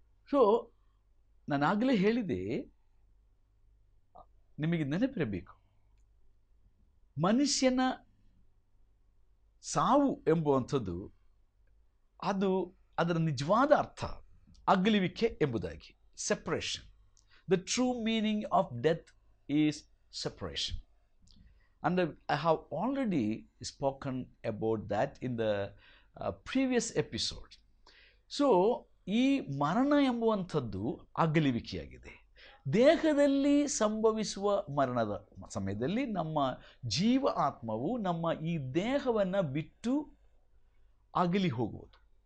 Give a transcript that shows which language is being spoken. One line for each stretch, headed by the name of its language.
Kannada: So ನಾನಾಗಲೇ ಹೇಳಿದೆ, ನಿಮಗೆ ನೆನಪಿರಬೇಕು, ಮನುಷ್ಯನ ಸಾವು ಎಂಬುವಂಥದ್ದು ಅದರ ನಿಜವಾದ ಅರ್ಥ ಅಗಲುವಿಕೆ ಎಂಬುದಾಗಿ, separation.
English: The true meaning of death is separation. And I have already spoken about that in the previous episode.
Kannada: So ಈ ಮರಣ ಎಂಬುವಂಥದ್ದು ಅಗಲುವಿಕೆಯಾಗಿದೆ. ದೇಹದಲ್ಲಿ ಸಂಭವಿಸುವ ಮರಣದ ಸಮಯದಲ್ಲಿ ನಮ್ಮ ಜೀವ ಆತ್ಮವು ನಮ್ಮ ಈ ದೇಹವನ್ನು ಬಿಟ್ಟು ಅಗಲಿ ಹೋಗುವುದು.